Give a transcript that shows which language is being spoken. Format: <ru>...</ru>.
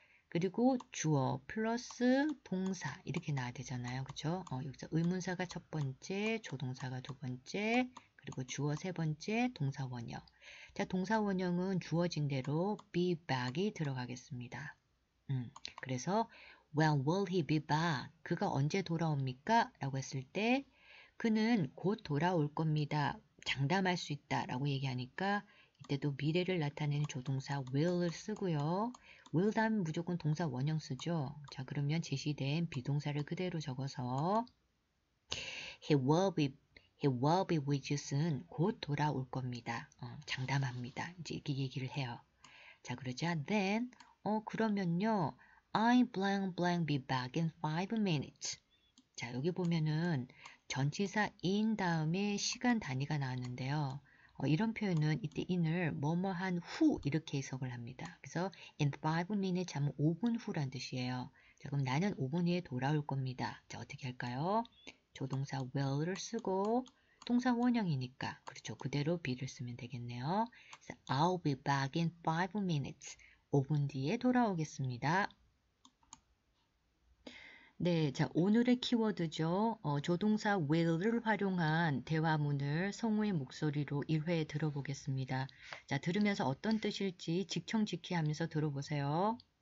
<ko>그리고 주어 플러스 동사 이렇게 나와야 되잖아요. 그죠? 여기서 의문사가 첫 번째, 조동사가 두 번째, 그리고 주어 세 번째, 동사 원형. 자, 동사 원형은 주어진 대로 be back이 들어가겠습니다. 그래서</ko> <en>when will he be back?</en> <ko>그가 언제 돌아옵니까? 라고 했을 때 그는 곧 돌아올 겁니다. 장담할 수 있다 라고 얘기하니까 이때도 미래를 나타내는 조동사 will을 쓰고요. will 다음에 무조건 동사 원형 쓰죠. 자, 그러면 제시된 비동사를 그대로 적어서</ko> <en>he will be with you soon.</en> <ko>곧 돌아올 겁니다. 장담합니다. 이제 이렇게 얘기를 해요. 자, 그러자</ko> <en>then</en> <ko>그러면요</ko> <en>I blank blank be back in 5 minutes.</en> <ko>자, 여기 보면은 전치사 in 다음에 시간 단위가 나왔는데요. 이런 표현은 이때 in을 뭐뭐한 후 이렇게 해석을 합니다. 그래서</ko> <en>in 5 minutes</en> <ko>하면 5분 후란 뜻이에요. 자, 그럼 나는 5분 후에 돌아올 겁니다. 자, 어떻게 할까요? 조동사 will을 쓰고 동사 원형이니까 그렇죠. 그대로 be를 쓰면 되겠네요. 그래서</ko> <en>I'll be back in 5 minutes.</en> <ko>5분 뒤에 돌아오겠습니다. 네, 자, 오늘의 키워드죠. 조동사 will을 활용한 대화문을 성우의 목소리로 1회 들어보겠습니다. 자, 들으면서 어떤 뜻일지 직청직히 하면서 들어보세요.</ko>